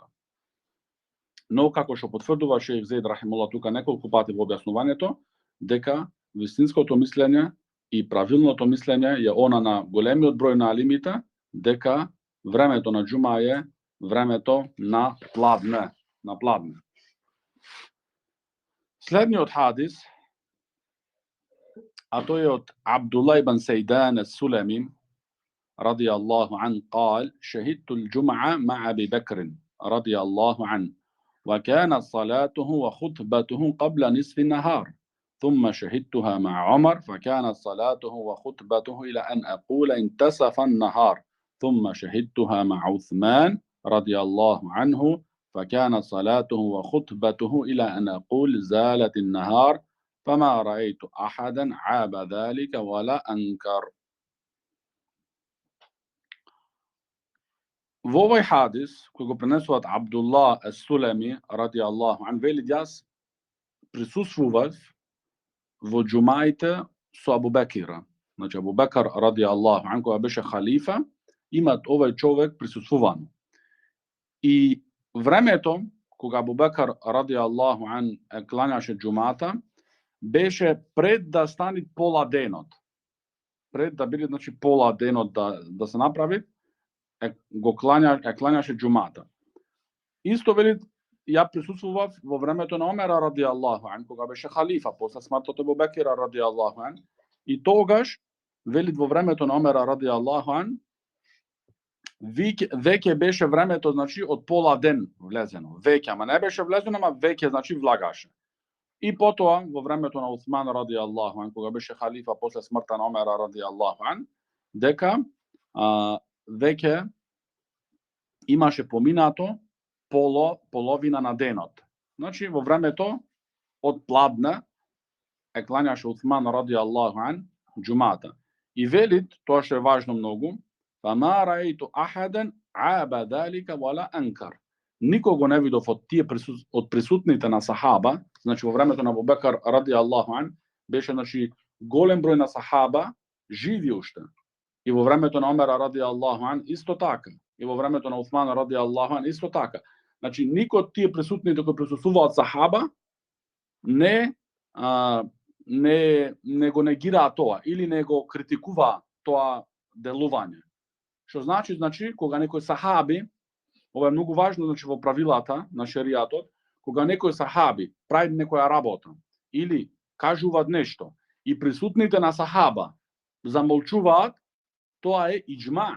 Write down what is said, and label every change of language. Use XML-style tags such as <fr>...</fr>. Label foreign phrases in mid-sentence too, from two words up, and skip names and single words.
<mk>Но како што потврдува Шејх Заид рахимуллах тука неколку пати во објаснувањето, дека вистинското мислење и правилното мислење е она на големиот број на алимите, дека времето на џума е времето на пладне. Следниот хадис, а тој е од Абдулла ибн Сейдан ес-Сулеми</mk> <ar>رضي الله عنه, قال: شهدت الجمعة مع أبي بكر رضي الله عنه وكانت صلاته وخطبته قبل نصف النهار ثم شهدتها مع عمر فكانت صلاته وخطبته إلى أن أقول انتصف النهار ثم شهدتها مع عثمان رضي الله عنه فكانت صلاته وخطبته إلى أن أقول زالت النهار فما رأيت أحدا عاب ذلك ولا أنكر.</ar> <mk>Во овој хадис, кој го пренесуваат Абдулла ес-Сулеми,</mk> <ar>رضي الله عنه,</ar> <mk>вели јас присуствував во џумаите со Абу Бекира. Значи,</mk> <ar>Абу Бекар, رضي الله عنه,</ar> <mk>кога беше халифа, имат овој човек присуствувано. И времето, кога Абу Бекар,</mk> <ar>رضي الله عنه,</ar> <mk>кланяше џумата, беше пред да стани пола денот. Пред да биде, значи, пола денот да се направи, кланяше џумата. Исто вели, ја присуствував во времето на Омера</mk> <ar>رضي الله عنه,</ar> <mk>кога беше халифа, после смртот Абу Бекира</mk> <ar>رضي الله عنه,</ar> <mk>и тогаш, вели во времето на Омера</mk> <ar>رضي الله عنه,</ar> <mk>веќе беше времето, значи, од пола ден влезено. Веќе, ама не беше влезено, ама веќе, значи, влагаше. И потоа, во времето на Усман</mk> <ar>رضي الله عنه,</ar> <mk>кога беше халифа после смртта на Омера</mk> <ar>رضي الله عنه,</ar> <mk>дека веќе имаше поминато половина на денот. Значи, во времето од пладне кланяше Усман</mk> <ar>رضي الله عنه</ar> <mk>џумата. И велит, тоа што е важно многу,</mk> <ar>فما رأيت أحدا عاب ذلك ولا أنكر.</ar> <mk>Никого не видов од присутните на сахаба, значи во времето на Абу Бекар</mk> <ar>رضي الله عنه,</ar> <mk>беше, значи, голем број на сахаба живи уште. И во времето на Омера</mk> <ar>رضي الله عنه</ar> <mk>исто така. И во времето на Усман</mk> <ar>رضي الله عنه</ar> <mk>исто така. Значи, никој од тие присутните кои присуствуваат сахаба не го негираа тоа или не го критикуваа тоа делување. Што значи, кога некој сахаби, ова е многу важно, значи, во правилата на шеријатот, кога некој сахаби прави некоја работа или кажуваат нешто и присутните на сахаба замолчуваат, тоа е иџма.</mk>